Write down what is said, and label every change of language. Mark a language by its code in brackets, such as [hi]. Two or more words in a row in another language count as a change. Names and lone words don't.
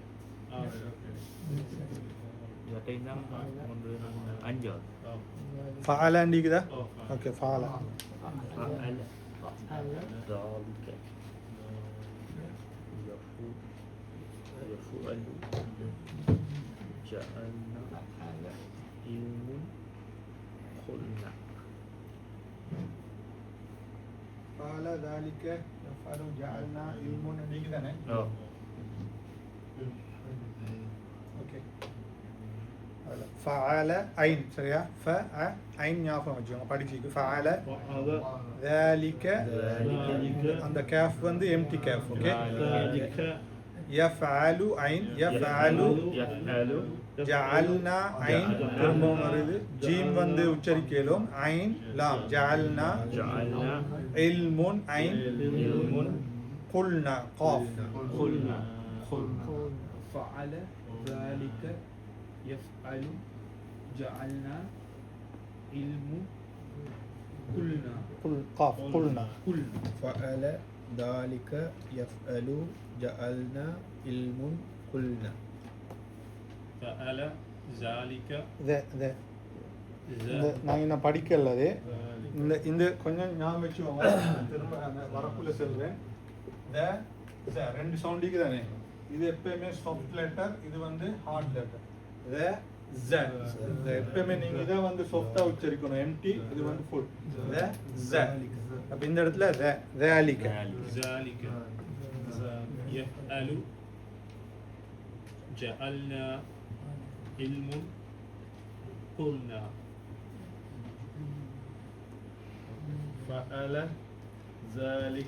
[ta] ஓகே இதான் ஒன்று அஞ்சாவது ஃபஅலாண்டிக்குதா ஓகே ஃபஅலா [ar] فعل ذلك يفعل جعلنا علم قلنا فعل ذلك يفعل جعلنا علم [ta] நீங்க தானே ஓகே [ar] فعل عين [ta] சரியா عين ஞாபகம் வச்சுக்கோங்க படிச்சிக்கு [ar] فعل ذلك [ta] அந்த காஃப் வந்து எம்டி காஃப் ஓகே [ar] يفعل عين يفعل جعلنا عين [ta] திரும்பவும் வருது ஜீம் வந்து உச்சரிக்கலும் [ar] عين லாம் جعلنا علم عين قلنا قاف قلنا فعل ذلك يفعل جعلنا علم قلنا قاف قلنا فعل ذلك يفعل جعلنا علم قلنا فعل ذلك [ta] ذا நான் இன்னும் படிக்கல அது இந்த இந்த கொஞ்சம் ஞாபகம் வச்சுக்கோங்க திரும்ப அந்த வரக்குள்ள சொல்றேன் ரெண்டு சவுண்டிக்கு தானே இது எப்பயுமே [en] soft letter [ta] இது வந்து [en] hard letter [ta] எப்பயுமே நீங்க இதை வந்து சாஃப்டா உச்சரிக்கணும் எம்டி இது வந்து ஃபுல் அப்ப இந்த இடத்துல ذلك [ar] ذلك يفعل جعلنا علم قلنا فعل ذلك